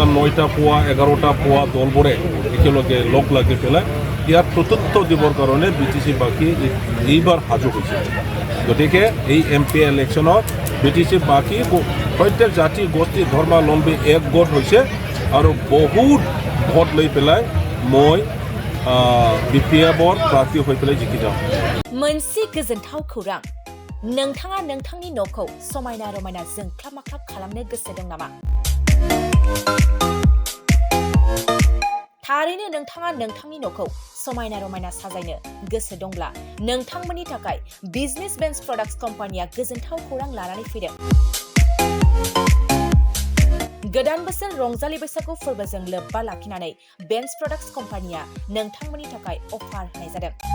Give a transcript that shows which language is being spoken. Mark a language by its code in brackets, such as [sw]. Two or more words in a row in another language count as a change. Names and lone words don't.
[as] 9টা পোৱা 11টা পোৱা দলবোৰে একেলগে লগ লাগি পেলাই ইয়াৰ প্ৰত্যুত্তৰ দিবৰ কাৰণে BTC বাকী এইবাৰ সাজু হৈছে গতিকে এই MP ইলেকশ্যনত BTC বাকী প্ৰত্যেক জাতি গোষ্ঠী ধৰ্মাৱলম্বী একগোট হৈছে আৰু বহুত ভোট লৈ পেলাই মই BPFৰ প্ৰাৰ্থী হৈ পেলাই জিকি যাম [brx] मोनसे गोजोनथाव खौरां नोंथाङा नोंथांनि न'खौ समायना रमायना जोंख्लाब माख्लाब खालामनो गोसो दं नामा थारैनो नोंथाङा नोंथांनि न'खौ समायना रमायना साजायनो गोसो दंब्ला नोंथांमोननि थाखाय बिजनेस बेन्स प्रडाक्ट्स कम्पानिया गोजोनथाव खौरां लानानै फैदों गोदान बोसोर रंजालि बैसागु फोरबोजों लोब्बा लाखिनानै बेन्स प्रडाक्ट्स कम्पानिया नोंथांमोननि थाखाय अफार होनाय जादों